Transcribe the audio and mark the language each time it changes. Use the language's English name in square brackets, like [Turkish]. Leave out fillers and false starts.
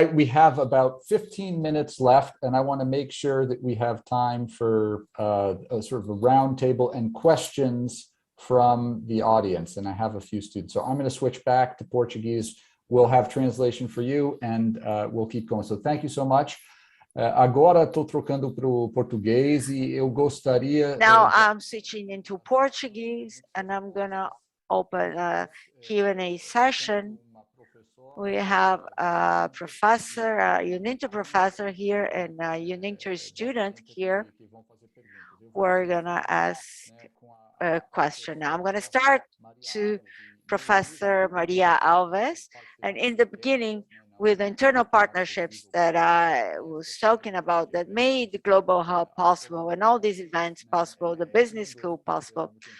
[English] We have about 15 minutes left, and I want to make sure that we have time for a sort of a roundtable and questions from the audience. And I have a few students. So I'm going to switch back to Portuguese. We'll have translation for you, and we'll keep going. So thank you so much. [Portuguese] Agora estou trocando para o português e eu gostaria... [English] Now I'm switching into Portuguese, and I'm going to open a Q&A session. We have a professor, a UNINTER professor here, and a UNINTER student here. We're going to ask a question. Now I'm going to start to Professor Maria Alves, and in the beginning, with internal partnerships that I was talking about that made the Global Hub possible and all these events possible, the business school possible.